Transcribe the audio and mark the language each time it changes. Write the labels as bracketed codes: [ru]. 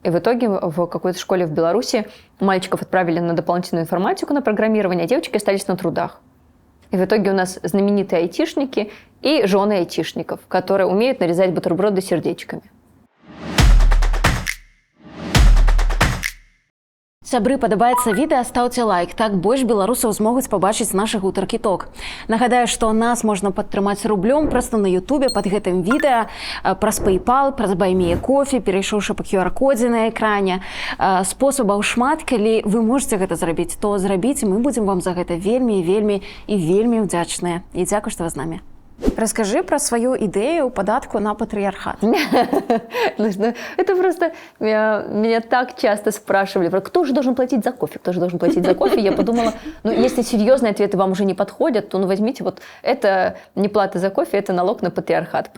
[ru] И в итоге в какой-то школе в Беларуси мальчиков отправили на дополнительную информатику, на программирование, а девочки остались на трудах. И в итоге у нас знаменитые айтишники и жены айтишников, которые умеют нарезать бутерброды сердечками. [be] Сябры, падабаецца відэа, стаўце лайк, так больш беларусаў змогуць пабачыць нашы гутаркі ток. Нагадаю, што нас можна падтрымаць рублём проста на Ютубе пад гэтым відэа, праз PayPal, праз Buy Me a Coffee, перайшоўшы па QR-кодзе на экране. Спосабаў шмат, калі вы можете гэта зрабіць, то зрабіце, мы будзем вам за гэта вельмі ўдзячныя. І дзякуй, што вы з намі. [ru] Расскажи про свою идею податку на патриархат. Это просто... Меня так часто спрашивали, кто же должен платить за кофе, кто же должен платить за кофе. Я подумала, если серьезные ответы вам уже не подходят, то возьмите, вот это не плата за кофе, это налог на патриархат.